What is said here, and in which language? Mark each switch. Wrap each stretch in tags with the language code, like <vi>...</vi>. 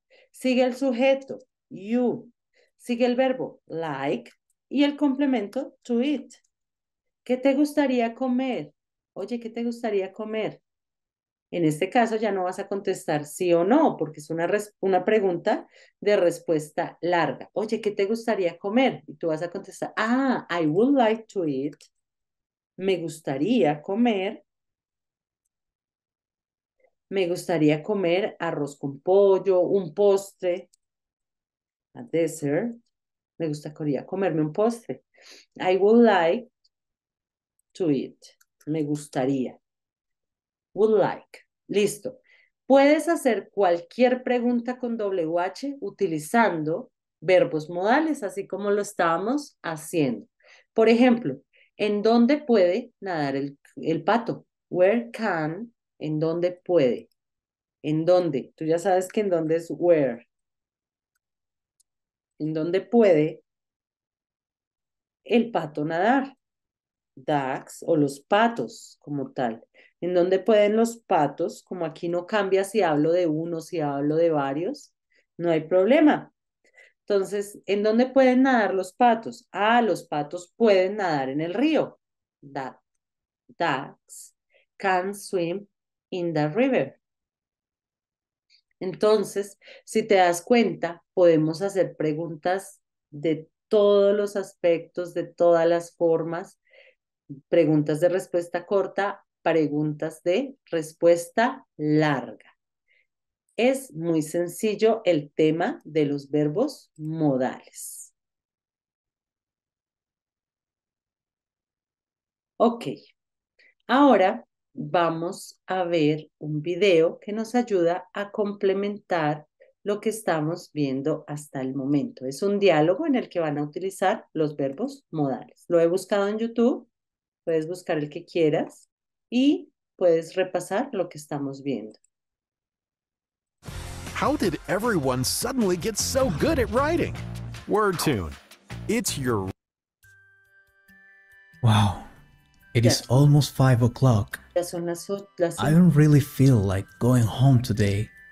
<es>Sigue el sujeto. You. Sigue el verbo like y el complemento to eat. ¿Qué te gustaría comer? Oye, ¿qué te gustaría comer? En este caso ya no vas a contestar sí o no, porque es una pregunta de respuesta larga. Oye, ¿qué te gustaría comer? Y tú vas a contestar,</es> <en>I would like to eat.</en> <es>Me gustaría comer. Me gustaría comer arroz con pollo, un postre,</es> <en>a dessert.</en> <es>Me gustaría comerme un postre.</es> <en>I would like to eat.</en> <es>Me gustaría.</es> <en>Would like.</en> <es>Listo. Puedes hacer cualquier pregunta con WH utilizando verbos modales, así como lo estábamos haciendo. Por ejemplo, ¿en dónde puede nadar el pato?</es> <en>Where can,</en> <es>¿en dónde puede? ¿En dónde? Tú ya sabes que en dónde es where. ¿En dónde puede el pato nadar? Ducks o los patos como tal. ¿En dónde pueden los patos? Como aquí no cambia si hablo de uno, si hablo de varios, no hay problema. Entonces, ¿en dónde pueden nadar los patos? Los patos pueden nadar en el río.</es> <en>Ducks can swim in the river.</en> <es>Entonces, si te das cuenta, podemos hacer preguntas de todos los aspectos, de todas las formas, preguntas de respuesta corta, preguntas de respuesta larga. Es muy sencillo el tema de los verbos modales. Ok, ahora vamos a ver un video que nos ayuda a complementar lo que estamos viendo hasta el momento. Es un diálogo en el que van a utilizar los verbos modales. Lo he buscado en YouTube, puedes buscar el que quieras y puedes repasar lo que estamos viendo.</es> <en>How did everyone suddenly get so good at writing? WordTune. It's your... Wow, it is Yes. almost 5 o'clock.</en> <es>Ya son las</es> <en>I don't really feel like going home today.</en>